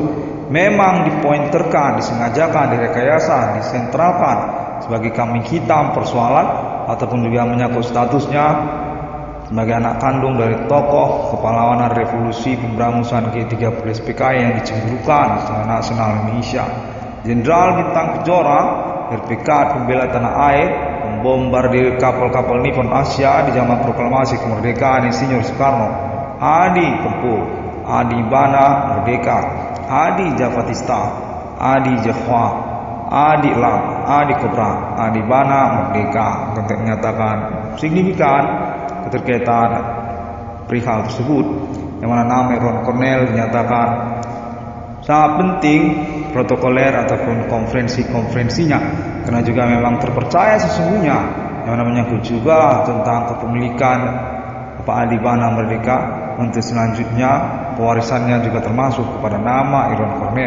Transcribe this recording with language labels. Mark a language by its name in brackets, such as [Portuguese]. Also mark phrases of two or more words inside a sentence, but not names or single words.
[Indonesian] Memang dipointerkan, disengajakan, direkayasa, disentralkan sebagai kambing hitam persoalan ataupun juga menyangkut statusnya sebagai anak kandung dari tokoh kepahlawanan revolusi pemberangusan G30 SPKI yang dicemburukan secara nasional Indonesia. Jenderal Bintang Kejora, RPK pembela tanah air, membombardir kapal-kapal Nippon Asia di zaman proklamasi kemerdekaan Insinyur Soekarno. Adi Kempul, Adi Bana Merdeka, Adi Javatista, Adi Jahwa, Adi Lam, Adi Kobra, Adi Bana Merdeka. Untuk menyatakan signifikan keterkaitan perihal tersebut, yang mana nama Iwan Cornell dinyatakan sangat penting protokoler ataupun konferensinya, karena juga memang terpercaya sesungguhnya yang mana menyangkut juga tentang kepemilikan Bapak Adi Bana Merdeka untuk selanjutnya pewarisannya juga termasuk kepada nama Iwan Cornell.